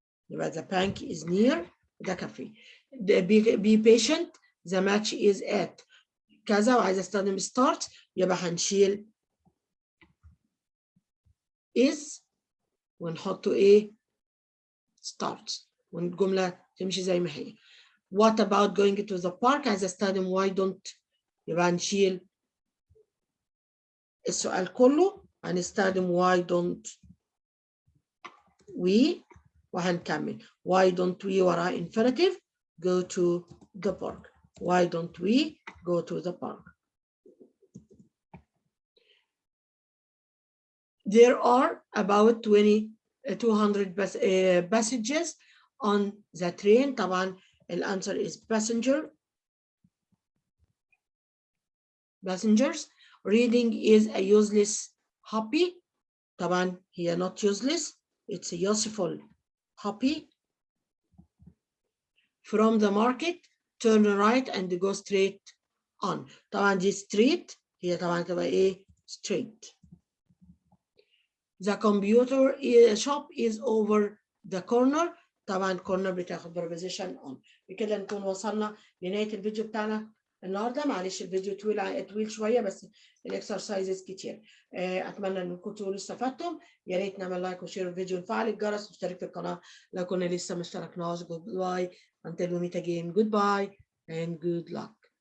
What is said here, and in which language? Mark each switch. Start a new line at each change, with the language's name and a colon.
Arabic: يبقى
English: the bank is near the cafe. Be patient. The match is at
Arabic: كذا وعايزة استخدم start يبقى هنشيل is ونحطه ايه start والجملة تمشي زي ما هي.
English: What about going to the park?
Arabic: عايزة استخدم
English: why don't
Arabic: يبقى هنشيل السؤال كله هنستخدم
English: why don't we وهنكمل why don't we وراء infinitive go to the park. Why don't we go to the park? There are about 200 passengers on the train.
Arabic: طبعا الانسر
English: is passengers. Reading is a useless hobby.
Arabic: طبعا هي
English: not useless, it's a useful hobby. From the market, turn right and go straight on.
Arabic: طبعا دي street هي طبعا تبقى ايه straight.
English: The computer shop is over the corner.
Arabic: طبعا
English: corner بتاخد preposition on.
Arabic: بكده نكون وصلنا لنهاية الفيديو بتاعنا النهارده. معلش الفيديو طويل شويه بس الاكسرسايزز كتير. اتمنى انكم تكونوا استفدتم. يا ريت نعمل لايك وشير الفيديو ونفعل الجرس واشترك في القناه لو كنا لسه ما اشتركناش.
English: Goodbye until we meet again. Goodbye and good luck.